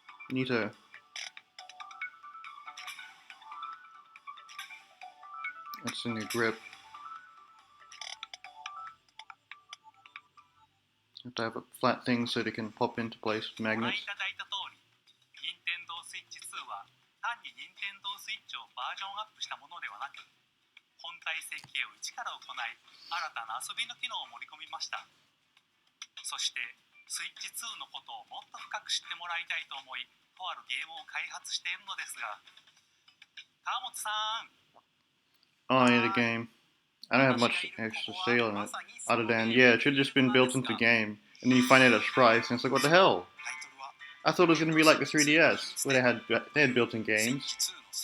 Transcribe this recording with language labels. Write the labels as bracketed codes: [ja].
[en] Neato. That's in your grip. You have to have a flat thing so they can pop into place with [ja] ご覧 [en] magnets. [ja] いただいた通り、Nintendo Switch 2は単に Nintendo Switch をバージョンアップしたものではなく、本体設計を一から行い、新たな遊びの機能を盛り込みました。そして、Switch 2のことをもっと深く知ってもらいたいと思い、とあるゲームを開発しているのですが、川本さん。 [en] Oh yeah, the game. I don't have much extra to say on it, other than yeah, it should have just been built into the game, and then you find out its price, and it's like, what the hell? I thought it was gonna be like the 3DS, where they had built-in games.